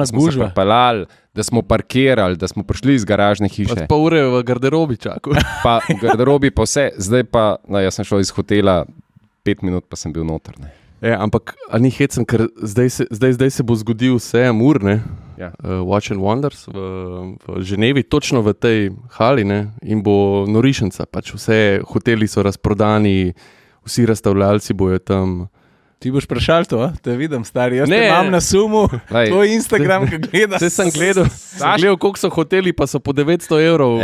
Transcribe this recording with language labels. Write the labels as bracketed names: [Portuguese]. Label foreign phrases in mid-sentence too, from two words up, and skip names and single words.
[Slovenian] smo se pripeljali, da smo parkirali, da smo prišli iz garažne hiše. Pa ure v garderobi čakal. Pa v garderobi pa vse, zdaj pa, jaz sem šel iz hotela, 5 minut pa sem bil noter. Ne. Ampak ni hecen, ker zdaj se bo zgodil Sejem Ur, Ja. Watch and Wonders v Ženevi, točno v tej hali, ne? In bo norišnica, pač vse hoteli so razprodani, vsi razstavljalci bojo tam. Ti boš prešal to, a? Te vidim, stari. Jaz Ne. te imam na sumu, Lej. tvoj Instagram, ki gledaš. Vse sem gledal, koliko so hoteli, pa so po 900 evrov.